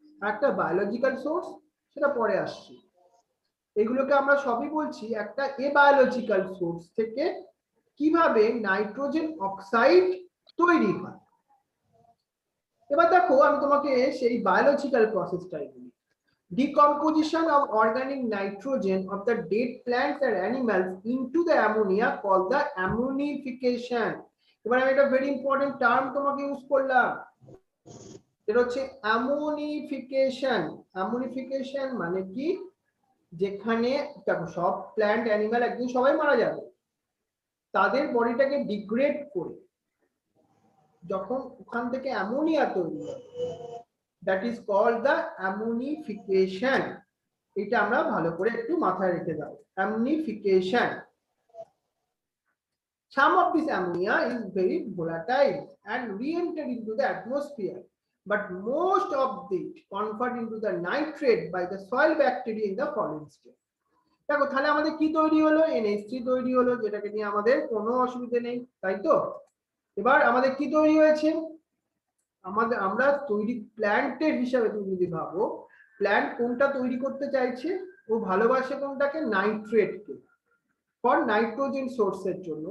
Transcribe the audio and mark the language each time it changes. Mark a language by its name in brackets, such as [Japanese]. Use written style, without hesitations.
[Bangla] একটা biological source, সেটা পরে আসছে। এগুলোকে আমরা সবই বলছি একটা এবায়োলজিক্যাল সোর্স থেকে কিভাবে নাইট্রোজেন অক্সাইড তৈরি হয়। এবার দেখো আমি তোমাকে সেই বায়োলজিক্যাল প্রসেসটাই বলি। [English] Decomposition of organic nitrogen of the dead plants and animals into the ammonia called the ammonification. [Bangla] এবার আমি একটা ভেরি ইম্পর্টেন্ট টার্ম তোমাকে ইউজ করলাম, এটা হচ্ছে অ্যামোনিফিকেশন। অ্যামোনিফিকেশন মানে কি? যেখানে দেখো সব প্ল্যান্ট অ্যানিমাল একদিন সবাই মারা যাবে, তাদের বডিটাকে ডিগ্রেড করে যখন ওখান থেকে অ্যামোনিয়া তৈরি হয়, [English] that is called the ammonification. [Bangla] এটা আমরা ভালো করে একটু মাথায় রেখে দাও, ammonification. [English] Some of this ammonia is very volatile and re-enter into the atmosphere, but most of it convert into the nitrate by the soil bacteria in the fallen state. [Bangla] দেখো তাহলে আমাদের কি তৈরি হলো? NH3 তৈরি হলো, যেটাকে নিয়ে আমাদের কোনো অসুবিধা নেই, তাই তো? এবার আমাদের কি তৈরি হয়েছে? আমরা তৈরি প্ল্যান্টের হিসাবে তুমি যদি ভাবো, প্ল্যান্ট কোনটা তৈরি করতে চাইছে? ও ভালোবাসে কোনটাকে? নাইট্রেটকে, ফর নাইট্রোজেন সোর্সের জন্য।